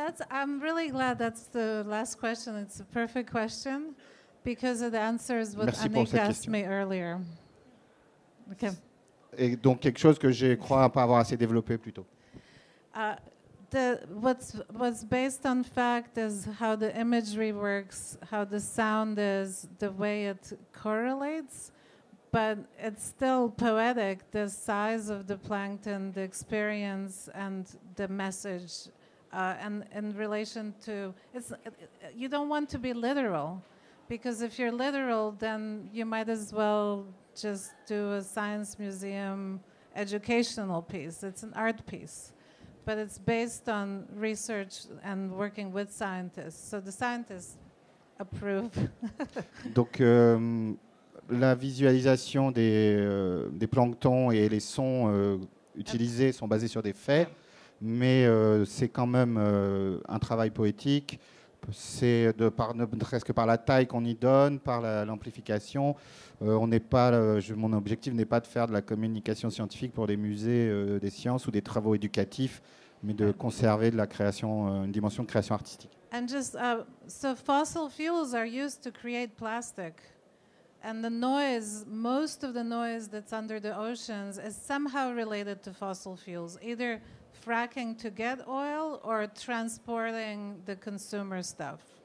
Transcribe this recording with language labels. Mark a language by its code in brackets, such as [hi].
[en] I'm really glad that's the last question. It's a perfect question because it answers what [fr] Merci pour Annick cette [en] asked question. me earlier. Okay. [fr] Et donc quelque chose que je crois pas avoir assez développé plus tôt. [en] What's based on fact is how the imagery works, how the sound is, the way it correlates, but it's still poetic, the size of the plankton, the experience, and the message. And in relation to, you don't want to be literal, because if you're literal, then you might as well just do a science museum educational piece. It's an art piece. But it's based on research and working with scientists. So the scientists approve. [fr] Donc la visualisation des planctons et les sons utilisés sont basés sur des faits, mais c'est quand même un travail poétique. C'est ne serait-ce que par la taille qu'on y donne, par l'amplification. Mon objectif n'est pas de faire de la communication scientifique pour des musées des sciences ou des travaux éducatifs, mais de conserver de la création, une dimension de création artistique. [en] And just so fossil fuels are used to create plastic, and the noise, most of the noise that's under the oceans, is somehow related to fossil fuels, either fracking to get oil or transporting the consumer stuff.